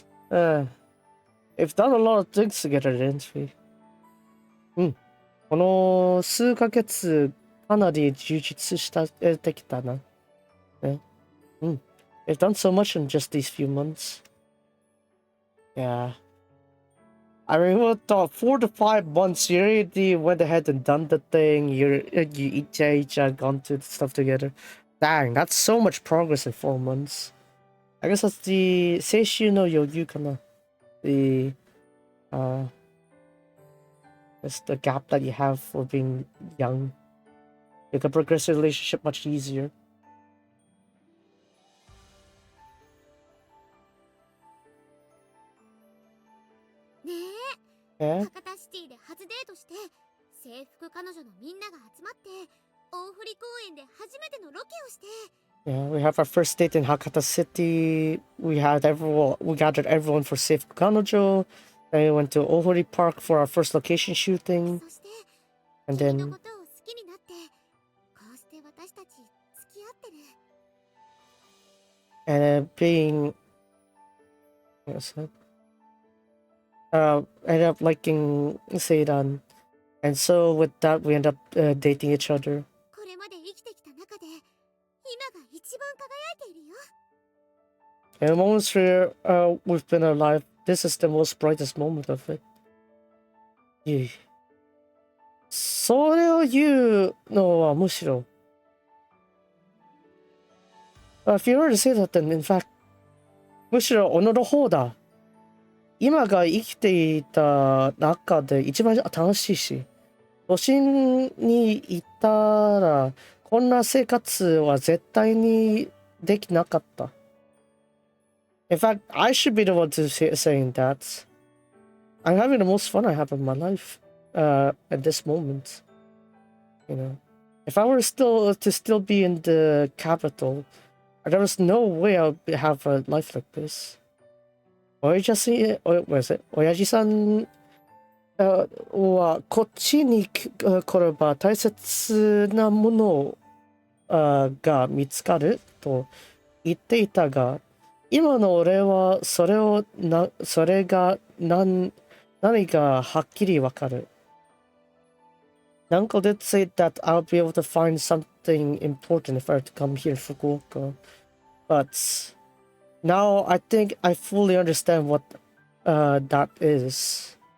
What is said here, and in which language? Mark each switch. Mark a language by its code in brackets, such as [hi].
[en] We've done a lot of things together, didn't we? [ja] この数ヶ月かなり充実してきたな。ね。 [en] We've done so much in just these few months. Yeah. I remember thought 4 to 5 months you already went ahead and done the thing. You each had gone to stuff together. Dang, that's so much progress in 4 months. I guess that's the Seishu no Yoyu kana. The it's the gap that you have for being young. You can progress your relationship much easier. [ja] ねえ、 [en] Yeah? [ja] 博多シティで初デートして制服彼女のみんなが集まって大振公園で初めてのロケをして。 [en] Yeah, we have our first date in Hakata City. We gathered everyone for Seifuku Kanojo. Then we went to Ohori Park for our first location shooting. [ja] そして [en] And [ja] 君の [en] then [ja] ことを好きになってこうして私たち付き合ってる。 [en] being what's that? Ended up liking Seidan. And so with that we end up dating each other. [ja] これまで生きてきた中で今が一番輝いているよ。 [en] In the moments where we've been alive, this is the most brightest moment of it. Yeah. [ja] それを言うのはむしろ [en] If you were to say that, then in fact, [ja] むしろ己の方だ。今が生きていた中で一番楽しいし、都心にいたらこんな生活は絶対にできなかった。 [en] In fact, I should be the one to saying that. I'm having the most fun I have in my life at this moment. You know, if I were still be in the capital, there was no way I would have a life like this. [ja] 親父さんはこっちに来れば大切なものが見つかると言っていたが、今の俺はそれが何かはっきりわかる。 [en] Uncle did say that I'll be able to find something important if I were to come here for Fukuoka. But now I think I fully understand what that is.